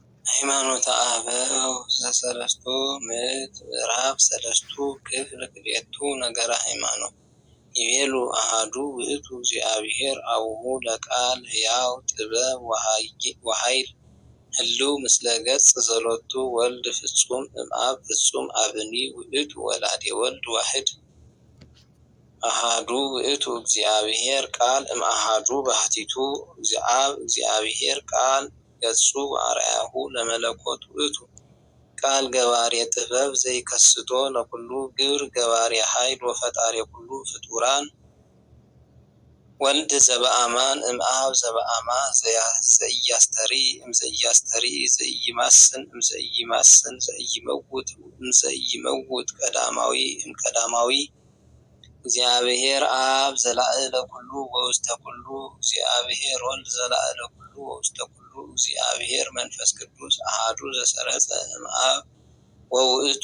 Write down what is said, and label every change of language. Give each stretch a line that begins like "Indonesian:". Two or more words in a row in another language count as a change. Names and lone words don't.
Geez: ሃይማኖተ አበው ዘሰለስቱ ምዕት ምዕራፍ ሰለስቱ ክፍል ክልኤቱ ነገረ ሃይማኖት ይቤሉ አሐዱ ውእቱ እግዚአብሔር አቡሁ ለቃል ሕያው ጥበብ ወኃይል ህልው ምስለ ገጽ ዘሎቱ ወልድ ፍጹም እምአብ ፍጹም አብኒ ውእቱ ወላዴ ወልድ ዋሕድ አሐዱ ውእቱ እግዚአብሔር ቃል እምአሐዱ ባሕቲቱ እግዚአብሔር ቃል ገጹ አርአያሁ ለመለኮት ውእቱ ቃል ገባሬ ጥበብ ዘይከስቶ ለኩሉ ግብር ገባሬ ኃይል ወፈጣሪ ኩሉ ፍጡራን ወልድ ዘበአማን እምአብ ዘበአማን ዘኢያስተሪ ዘይማስን ዘይመውት ቀዳማዊ እምቀዳማዊ እግዚአብሔር አብ ዘላዕለ ኩሉ ወውስተ ኩሉ እግዚአብሔር ወልድ ዘላዕለ ኩሉ ወውስተ ኩሉ እግዚአብሔር መንፈስ ቅዱስ አሐዱ ዘሰረጸ እምአብ ወውእቱ